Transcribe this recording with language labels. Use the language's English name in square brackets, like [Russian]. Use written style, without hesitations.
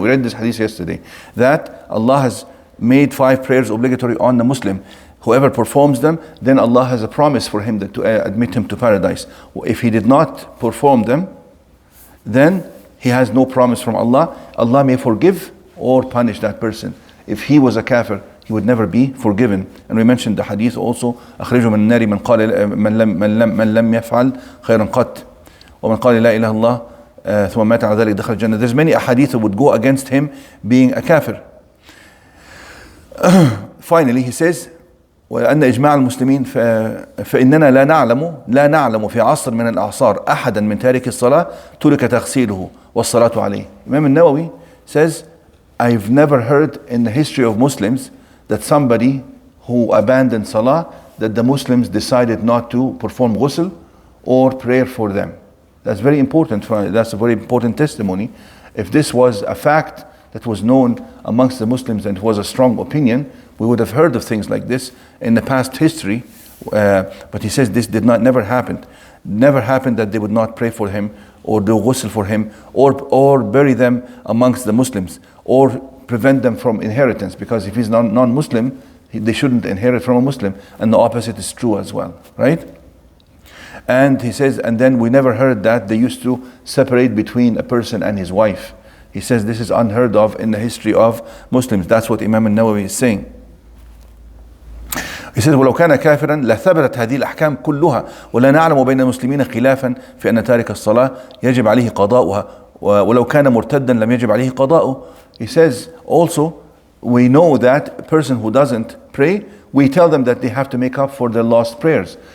[English] We read this hadith yesterday, that Allah has made 5 prayers obligatory on the Muslim. Whoever performs them, then Allah has a promise for him to admit him to paradise. If he did not perform them, then he has no promise from Allah. Allah may forgive or punish that person. If he was a kafir, he would never be forgiven. And we mentioned the hadith also, [Arabic] أخرجوا من النار من قال من لم يفعل خيرا قط ومن قال لا إله الله ثم مات على ذلك دخل الجنة. [English] There's many ahadith that would go against him being a kafir. Finally, he says, [Arabic] وأن إجماع المسلمين فإننا لا نعلم في عصر من الأعصار أحدا من تارك الصلاة ترك تغسيله والصلاة عليه. [English] Imam al-Nawawi says, I've never heard in the history of Muslims that somebody who abandoned salah, that the Muslims decided not to perform ghusl or prayer for them. That's very important. That's a very important testimony. If this was a fact that was known amongst the Muslims and was a strong opinion, we would have heard of things like this in the past history. But he says this never happened. Never happened that they would not pray for him or do ghusl for him or bury them amongst the Muslims or prevent them from inheritance, because if he's non-Muslim, they shouldn't inherit from a Muslim, and the opposite is true as well, right? And he says, and then we never heard that they used to separate between a person and his wife. He says this is unheard of in the history of Muslims. That's what Imam al-Nawawi is saying. He says, [Arabic] ولو كان كافرا لثبتت هذه الأحكام كلها ولا نعلم بين المسلمين خلافا في أن تارك الصلاة يجب عليه قضاؤها ولو كان مرتدا لم يجب عليه قضاؤه. [English] He says also, we know that a person who doesn't pray, we tell them that they have to make up for their lost prayers.